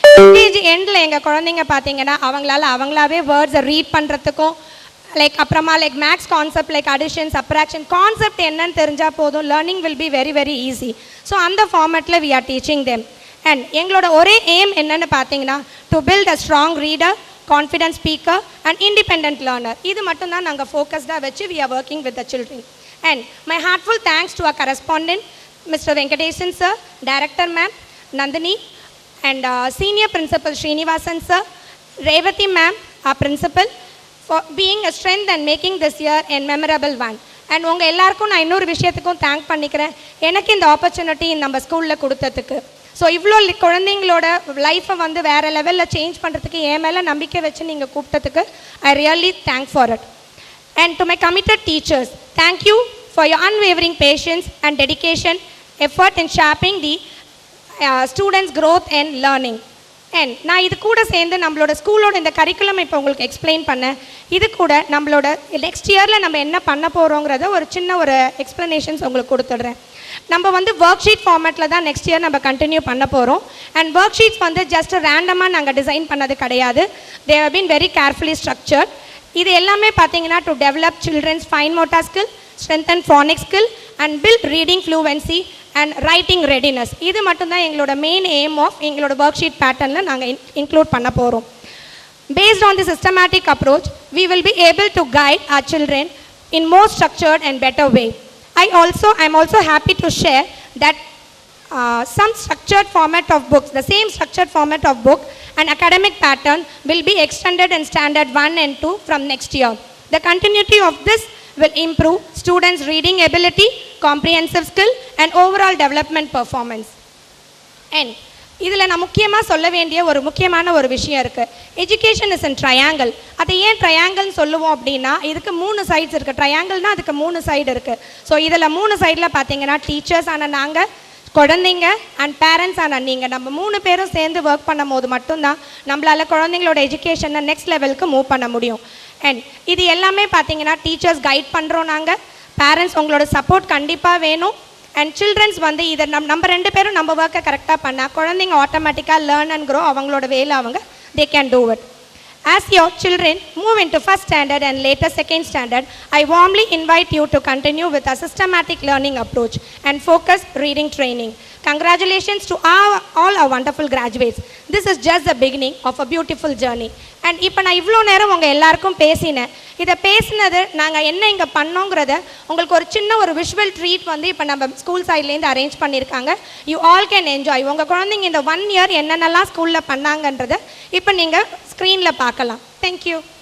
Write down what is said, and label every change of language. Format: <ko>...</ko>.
<ta>UKG எண்டில் எங்கள் குழந்தைங்க பார்த்தீங்கன்னா அவங்களாவே வேர்ட்ஸை ரீட் பண்ணுறதுக்கும் லைக் அப்புறமா like maths concept like addition subtraction concept என்னன்னு தெரிஞ்சால் போதும்,</ta> <en>Learning will be very very easy.</en> <ta>So அந்த ஃபார்மேட்டில் we are teaching them. And எங்களோட ஒரே எய்ம் என்னென்னு பார்த்தீங்கன்னா</ta> <en>To build a strong reader, confident speaker and independent learner.</en> <ta>இது மட்டும்தான் நாங்கள் ஃபோக்கஸ்டாக வச்சு</ta> <en>We are working with the children. And my heartful thanks to our correspondent Mr. Venkatesan sir, Director ma'am, Nandini, and Senior Principal Srinivasan sir, Revati ma'am, our Principal, for being a strength and making this year a memorable one.</en> <ta>And உங்கள் எல்லாருக்கும் நான் இன்னொரு விஷயத்துக்கும் thank பண்ணிக்கிறேன், எனக்கு இந்த opportunity நம்ம ஸ்கூலில் கொடுத்ததுக்கு. ஸோ இவ்வளோ குழந்தைங்களோட லைஃப்பை வந்து வேறு லெவலில் சேஞ்ச் பண்ணுறதுக்கு என் மேலே நம்பிக்கை வச்சு நீங்கள் கூப்பிட்டதுக்கு</ta> <en>I really thank for it. And to my committed teachers, thank you for your unwavering patience and dedication effort in shaping the students growth and learning.</en> <ta>And நான் இது கூட சேர்ந்து நம்மளோட ஸ்கூலோட இந்த கரிக்குலம் இப்போ உங்களுக்கு எக்ஸ்பிளைன் பண்ணேன். இது கூட நம்மளோட நெக்ஸ்ட் இயரில் நம்ம என்ன பண்ண போகிறோங்கிறத ஒரு சின்ன ஒரு எக்ஸ்ப்ளனேஷன்ஸ் உங்களுக்கு கொடுத்துட்றேன். நம்ம வந்து ஒர்க் ஷீட் ஃபார்மேட்டில் தான் நெக்ஸ்ட் இயர் நம்ம கண்டினியூ பண்ண போகிறோம். அண்ட் ஒர்க் ஷீட்ஸ் வந்து ஜஸ்ட் ரேண்டமாக நாங்கள் டிசைன் பண்ணது கிடையாது.</ta> <en>They have been very carefully structured.</en> <ta>இது எல்லாமே பார்த்தீங்கன்னா</ta> <en>To develop children's fine motor skill, strengthen phonic skill and build reading fluency and writing readiness.</en> <ta>இது மட்டும்தான் எங்களோட மெயின் எய்ம் ஆஃப் எங்களோட ஒர்க் ஷீட் பேட்டர்னில் நாங்கள் இன்க்ளூட் பண்ண போகிறோம்.</ta> <en>Based on the systematic approach, we will be able to guide our children in more structured and better way. I am also happy to share that some structured format of books, the same structured format of book and academic pattern will be extended in standard 1 and 2 from next year. The continuity of this will improve students' reading ability, comprehensive skill and overall development performance.</en> <ta>And இதில் நான் முக்கியமாக சொல்ல வேண்டிய ஒரு முக்கியமான ஒரு விஷயம் இருக்குது.</ta> <en>Education is in triangle.</en> <ta>அதை ஏன் ட்ரையாங்கிள்னு சொல்லுவோம் அப்படின்னா, இதுக்கு 3 சைட்ஸ் இருக்குது. ட்ரையாங்கிள்னால் அதுக்கு 3 சைடு இருக்குது. ஸோ இதில் 3 சைடில் பார்த்தீங்கன்னா டீச்சர்ஸ் ஆனால் நாங்கள், குழந்தைங்க அண்ட் பேரண்ட்ஸ் ஆனால் நீங்கள், நம்ம 3 பேரும் சேர்ந்து ஒர்க் பண்ணும் போது மட்டும்தான் நம்மளால் குழந்தைங்களோட எஜுகேஷனை நெக்ஸ்ட் லெவலுக்கு மூவ் பண்ண முடியும். அண்ட் இது எல்லாமே பார்த்தீங்கன்னா டீச்சர்ஸ் கைட் பண்ணுறோம், நாங்கள் பேரண்ட்ஸ் உங்களோட சப்போர்ட் கண்டிப்பாக வேணும். அண்ட் சில்ட்ரன்ஸ் வந்து இதை நம்ம 2 பேரும் நம்ம ஒர்க்கை கரெக்டாக பண்ணால் குழந்தைங்க ஆட்டோமேட்டிக்காக லேர்ன் அண்ட் க்ரோ, அவங்களோட வேலை அவங்க</ta> <en>they can do it. As your children move into first standard and later second standard, I warmly invite you to continue with a systematic learning approach and focus reading training. Congratulations to all our wonderful graduates. This is just the beginning of a beautiful journey.</en> <ta>And இப்போ நான் இவ்வளோ நேரம் உங்கள் எல்லாருக்கும் பேசினேன். இதை பேசினது நாங்கள் என்ன இங்கே பண்ணோங்கிறத உங்களுக்கு ஒரு சின்ன ஒரு விஷுவல் ட்ரீட் வந்து இப்போ நம்ம ஸ்கூல் சைட்லேருந்து அரேஞ்ச் பண்ணியிருக்காங்க.</ta> <en>You all can enjoy.</en> <ta>உங்கள் குழந்தைங்க இந்த 1 இயர் என்னென்னலாம் ஸ்கூலில் பண்ணாங்கன்றதை இப்போ நீங்கள் ஸ்க்ரீனில் பார்க்கலாம். தேங்க்யூ.</ta>